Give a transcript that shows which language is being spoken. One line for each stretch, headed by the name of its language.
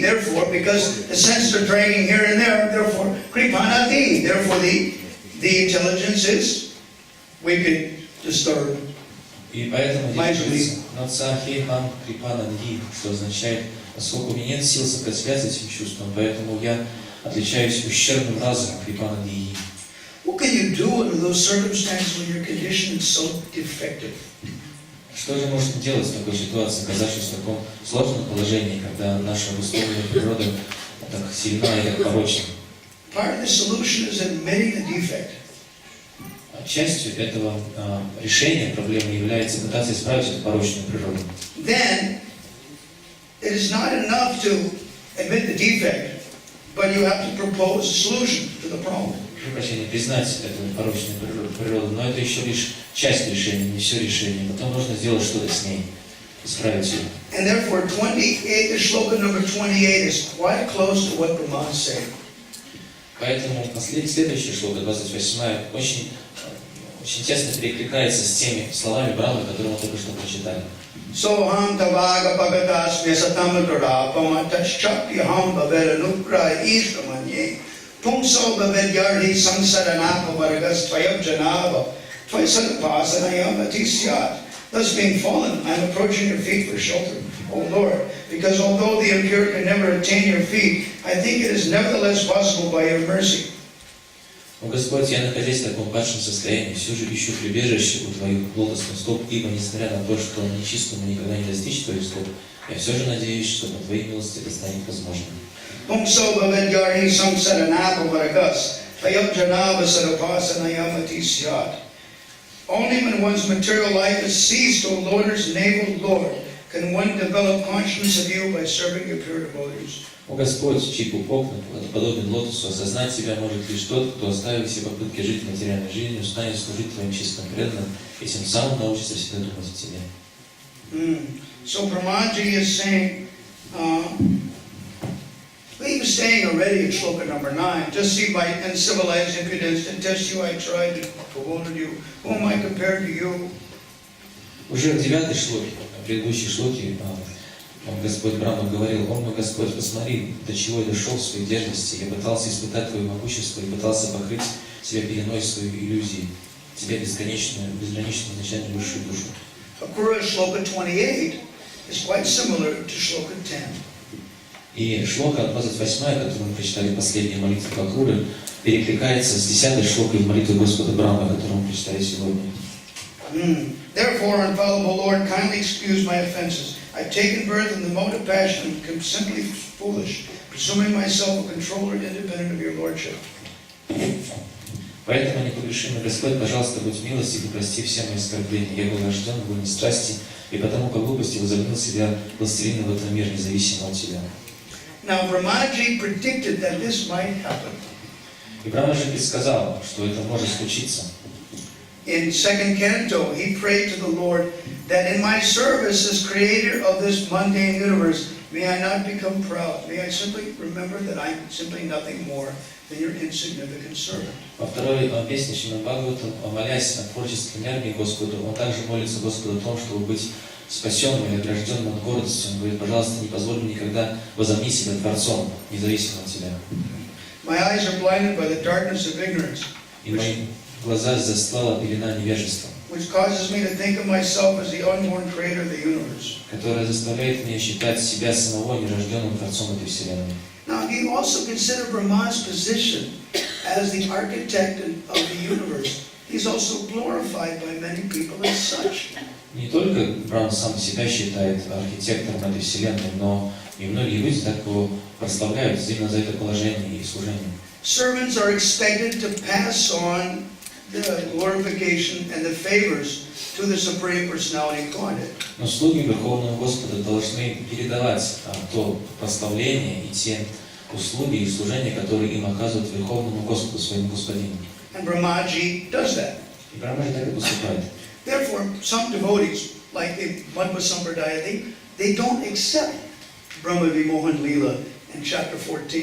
English: Therefore, because the senses are dragging here and there, therefore, kripanadi. Therefore, the intelligence is wicked, disturbed.
Russian: И поэтому здесь нацахехам крипананги, что означает, поскольку у меня нет сил сопротивляться этим чувствам, поэтому я отличаюсь ущербным разумом крипананги.
English: What can you do under those circumstances when your condition is so defective?
Russian: Что же можно делать в такой ситуации, оказавшись в таком сложном положении, когда наша обусловленная природа так сильна и так порочна?
English: Part of the solution is admitting the defect.
Russian: Частью этого решения проблемы является пытаться исправить эту порочную природу.
English: Then, it is not enough to admit the defect, but you have to propose a solution to the problem.
Russian: Прощение, признать эту порочную природу, но это еще лишь часть решения, не все решение. Потом нужно сделать что-то с ней, исправить ее.
English: And therefore, 28, the shloka number 28 is quite close to what Brahman said.
Russian: Поэтому следующая шлока, 28, очень очень тесно перекликается с теми словами Брамы, которые мы только что прочитали.
Sanskrit: Soham tavaga pagatas vyasatamudra pamataschakti ham baveranukra ishkamanye pumso bavedyarhi samsaranapa vargas tvayabjanava tvaisanapasanayamatisyat.
English: Thus being fallen, I am approaching your feet for shelter, O Lord, because although the impure can never attain your feet, I think it is nevertheless possible by your mercy.
Russian: О Господь, я, находясь в таком падшем состоянии, все же ищу прибежище у Твоих лотосных стоп, ибо, несмотря на то, что нечистому никогда не достичь Твоих стоп, я все же надеюсь, что по Твоей милости это станет возможным.
Sanskrit: Pumso bavedyarhi samsaranapa vargas tvayabjanava sarapasanayamatsyat.
English: Only when one's material life is seized, O Lord's navel Lord, can one develop conscience of you by serving your pure devotees.
Russian: О Господь, чей пупок подобен лотосу, осознать себя может лишь тот, кто, оставив все попытки жить материальной жизнью, станет служить Твоим чистым преданным и тем самым научится всегда думать о Тебе.
English: So Brahmaji is saying, he was saying already in shloka number 9, just see by uncivilized impudence to test you I tried to bewilder you. Who am I compared to you?
Russian: Уже в 9 шлоке, в предыдущей шлоке, Господь Брахма говорил: «О мой Господь, посмотри, до чего я дошел в своей дерзости. Я пытался испытать Твое могущество и пытался покрыть себя пеленой своей иллюзии, Тебя бесконечную, безграничную, изначально высшую душу».
English: Akura shloka 28 is quite similar to shloka 10.
Russian: И шлока 28, которую мы прочитали последние молитвы Бакуры, перекликается с 10 шлокой в молитве Господа Брахмы, которую мы прочитали сегодня.
English: Therefore, infallible Lord, kindly excuse my offenses. I've taken birth in the mode of passion and am simply foolish, presuming myself a controller independent of your lordship.
Russian: Поэтому, непогрешимый Господь, пожалуйста, будь милостив и прости все мои оскорбления. Я был рожден в войне страсти, и потому по глупости возомнил себя властелином в этом мире, независимо от Тебя.
English: Now, Brahmaji predicted that this might happen.
Russian: И Брахма же предсказал, что это может случиться.
English: In 2nd canto, he prayed to the Lord that in my service as creator of this mundane universe, may I not become proud. May I simply remember that I'm simply nothing more than your insignificant servant.
Russian: Во второй песне Шримад Бхагаватам, молясь о творческой энергии Господу, он также молится Господу о том, чтобы быть спасенным или огражденным от гордости. Он говорит: пожалуйста, не позволь мне никогда возомнить себя Творцом, независимо от Тебя.
English: My eyes are blinded by the darkness of ignorance,
Russian: И мои глаза застлала пелена невежества,
English: which causes me to think of myself as the unborn creator of the universe.
Russian: которая заставляет меня считать себя самого нерожденным Творцом этой Вселенной.
English: Now, do you also consider Brahma's position as the architect of the universe? He's also glorified by many people as such.
Russian: Не только Брахма сам себя считает архитектором этой Вселенной, но и многие люди так его прославляют именно за это положение и служение.
English: Servants are expected to pass on the glorification and the favors to the Supreme Personality of Godhead.
Russian: Но слуги Верховного Господа должны передавать то прославление и те услуги и служения, которые им оказывают Верховному Господу, своему Господину.
English: And Brahmaji does that.
Russian: И Брахма же так и поступает.
English: Therefore, some devotees, like in Madhava Sampradaya, they don't accept Brahma Vimohan Leela in chapter 14.